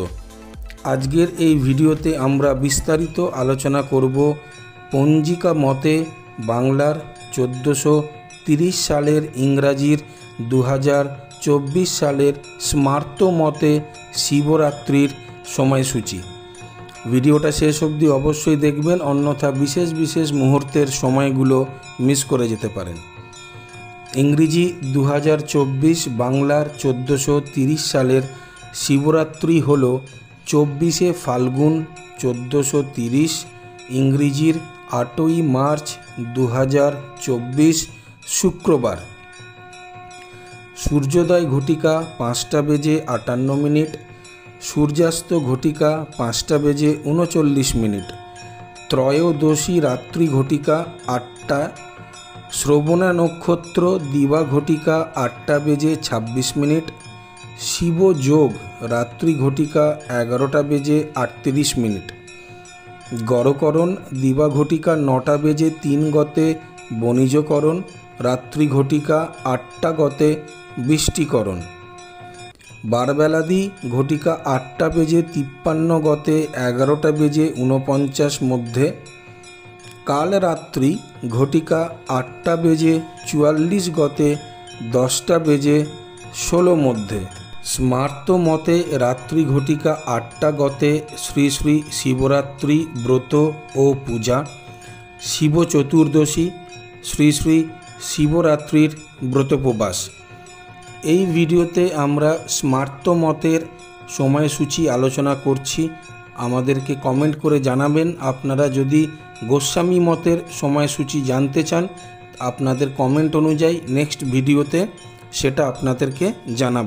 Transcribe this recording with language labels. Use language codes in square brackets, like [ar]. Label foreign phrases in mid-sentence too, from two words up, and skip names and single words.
[bn] आजकेर এই ভিডিওতে আমরা বিস্তারিত আলোচনা করব পঞ্জিকা মতে বাংলার 1430 সালের ইংরাজির 2024 সালের স্মার্ত মতে শিবরাত্রির সময়সূচি। ভিডিওটা শেষ অবধি অবশ্যই দেখবেন, অন্যথা বিশেষ বিশেষ মুহূর্তের সময়গুলো মিস করে যেতে পারেন। ইংরেজি 2024 বাংলার 1430 সালের শিবরাত্রি হলো 24 ফাল্গুন 1430, ইংরেজির 8 মার্চ 2024 শুক্রবার। সূর্যোদয় ঘটিকা 5টা বেজে 58 মিনিট, সূর্যাস্ত ঘটিকা 5টা বেজে 39 মিনিট, ত্রয়োদশী রাত্রি ঘটিকা 8টা, শ্রবণা নক্ষত্র দিবা ঘটিকা 8টা বেজে 26 মিনিট, শিব যোগ রাত্রি ঘটিকা 11টা বেজে 38 মিনিট, গরকরণ দিবা ঘটিকা 9টা বেজে 3 গতে বণিজকরণ, রাত্রি ঘটিকা 8টা গতে বিষ্টিকরণ, বারবেলাদি ঘটিকা 8টা বেজে 53 গতে 11টা বেজে 49 মধ্য, কাল রাত্রি ঘটিকা 8টা বেজে 44 গতে 10টা বেজে 16 মধ্য। স্মার্ত মতে রাত্রি ঘটিকা 8টা গতে শ্রী শ্রী শিবরাত্রি ব্রত ও পূজা, শিব চতুর্দশী শ্রী শ্রী শিবরাত্রির ব্রতোপবাস। এই ভিডিওতে আমরা স্মার্ত মতের সময়সূচি আলোচনা করছি। আমাদেরকে কমেন্ট করে জানাবেন আপনারা যদি গোস্বামী মতের সময়সূচি জানতে চান। আপনাদের কমেন্ট অনুযায়ী নেক্সট ভিডিওতে সেটা আপনাদেরকে জানাবো।